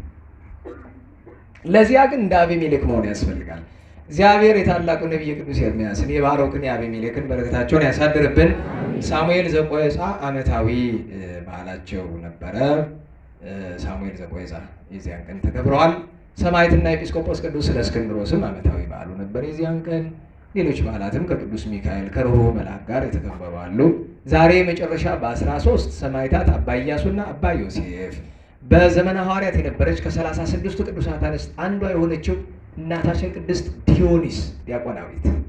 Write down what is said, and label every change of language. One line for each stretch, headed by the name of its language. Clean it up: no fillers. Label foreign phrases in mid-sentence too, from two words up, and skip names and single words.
Amharic: ለዚያ ግን እንደ አቤሜሌክ መሆን ያስፈልጋል። እግዚአብሔር የታላቁ ነቢይ ቅዱስ ኤርምያስን የባሮክን የአቤሜሌክን በረከታቸውን ያሳድርብን። ሳሙኤል ዘቆየጻ ዓመታዊ በዓላቸው ነበረ። ሳሙኤል ዘቆየጻ የዚያን ቀን ተከብረዋል። ሰማዕትና ኤጲስቆጶስ ቅዱስ እለእስክንድሮስም ዓመታዊ በዓሉ ነበር የዚያን ቀን። ሌሎች በዓላትም ከቅዱስ ሚካኤል ከርኅሩኅ መልአክ ጋር የተከበሩ አሉ። ዛሬ መጨረሻ በ13 ሰማዕታት አባ ኢያሱና አባ ዮሴፍ፣ በዘመነ ሐዋርያት የነበረች ከ36ቱ ቅዱሳት አንስት አንዷ የሆነችው እናታችን ቅድስት ዲዮኒስ ዲያቆናዊት